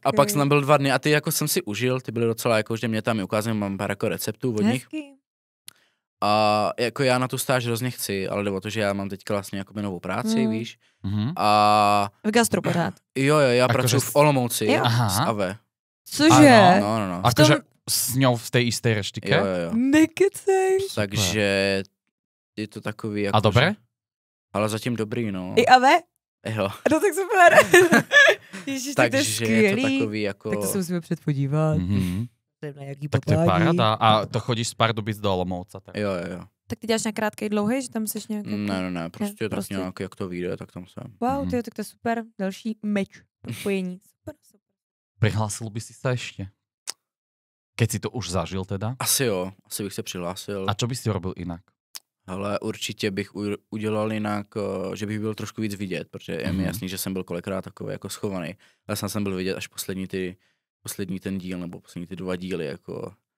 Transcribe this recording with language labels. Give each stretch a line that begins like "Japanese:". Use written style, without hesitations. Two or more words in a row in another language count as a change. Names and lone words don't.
Czech: A pak jsem tam byl 2 dny a ty jako jsem si užil, ty byly docela jako, že mě tam ukázali, mám pár jako receptů od nich. A jako já na tu stáž hrozně chci, ale jde o to, že já mám teďka vlastně jako novou práci, víš. A v gastro pořád. Jo, já pracuji v Olomouci s AVE. Cože? No.
Slovak: Akože s ňou v tej istej reštike?
Czech: Jo. Nekecej. Takže je to takový jako...
Slovak: A dobré?
Czech: Ale zatím dobrý, no. I AVE? Jo. No tak super. Ježiš, tak to je skvělý. Je to takový jako... Tak to se musíme předpodívat. Tak to je paráda.
Slovak: A to chodíš z Pardubic do Olomouca?
Czech: Tak. Jo. Tak ty děláš na krátkej dlouhý, že tam jsi nějak... Ne, prostě tak nějak, jak to vyjde, tak tam jsem. Wow, tak to je super. Další meč, propojení. Super.
Slovak: Prihlásil by si sa ešte? Keď si to už zažil teda?
Czech: Asi jo, asi bych se přihlásil.
Slovak: A čo by si robil jinak?
Czech: Ale určitě bych udělal jinak, že bych byl trošku víc vidět, protože je mi jasný, že jsem byl kolikrát takový jako schovaný. Ale jsem byl vidět až poslední ten díl, nebo poslední ty 2 díly, jako.